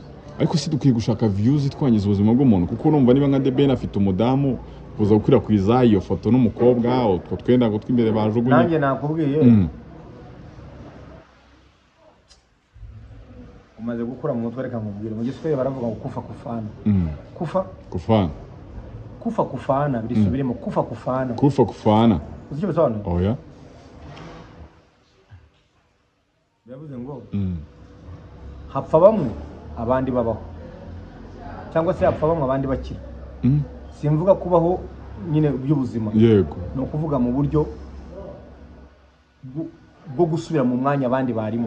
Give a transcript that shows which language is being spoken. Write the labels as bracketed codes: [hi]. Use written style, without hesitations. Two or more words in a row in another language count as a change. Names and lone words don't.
[rw] Ariko si dukwiye gushaka views twangiza ubuzima bw'umuntu, kuko urumva niba nka DB afite umudamu kuza gukwirakwiza iyo foto n'umukobwa utwo twenda ngo twimbere bajugunye. Nanjye nakubwiye umaze gukura mu mutwe, reka nkubwire mu giswahili baravuga ngo [sw] kufa kufana. Kufa kufana birisubiremo kufa kufana. [rw] Uzi icyo bisobanura? Oya. Bivuze ngo hapfa bamwe abandi babaho, cyangwa se hapfa bamwe abandi bakira. Simvuga kubaho nyine by'ubuzima, yego, no kuvuga mu buryo bwo gusubira mu mwanya abandi barimo.